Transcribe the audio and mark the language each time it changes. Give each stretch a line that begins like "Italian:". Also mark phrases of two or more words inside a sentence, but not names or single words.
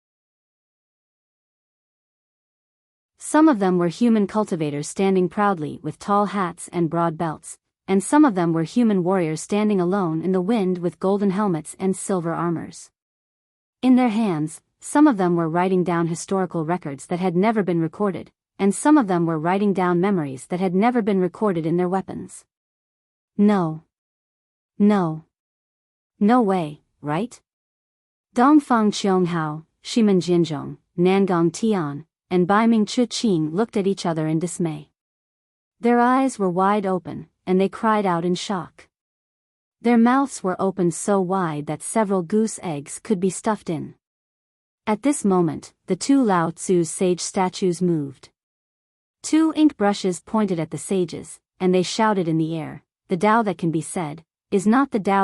English: Some of them were human cultivators standing proudly with tall hats and broad belts, and some of them were human warriors standing alone in the wind with golden helmets and silver armors. In their hands, some of them were writing down historical records that had never been recorded, and some of them were writing down memories that had never been recorded in their weapons. No. No. No way, right? Dongfang Qianghao, Shimen Jianzhong, Nangong Tian, and Baiming Chuqing looked at each other in dismay. Their eyes were wide open, and they cried out in shock. Their mouths were opened so wide that several goose eggs could be stuffed in. At this moment, the 2 Lao Tzu's sage statues moved. 2 ink brushes pointed at the sages, and they shouted in the air, The Tao that can be said, is not the Tao.